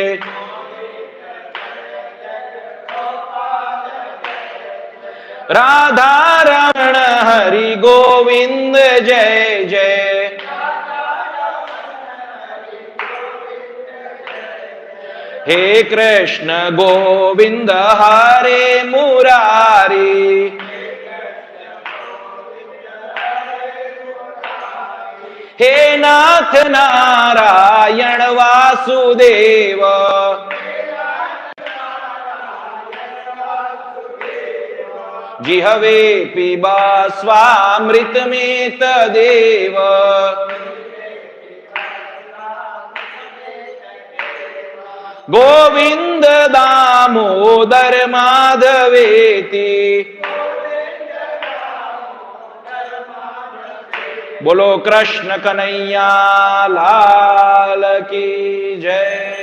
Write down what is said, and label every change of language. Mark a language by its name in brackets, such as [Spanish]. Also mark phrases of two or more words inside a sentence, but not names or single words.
[Sanskrit] राधारमण हरि गोविंद जय जय हे कृष्ण गोविंद हरे मुरारी हे नाथ नारायण वासुदेव जिहवे पिबा स्वामृतमेत देव गोविंद दामोदर माधवेति [Hindi] बोलो कृष्ण कन्हैया लाल की जय.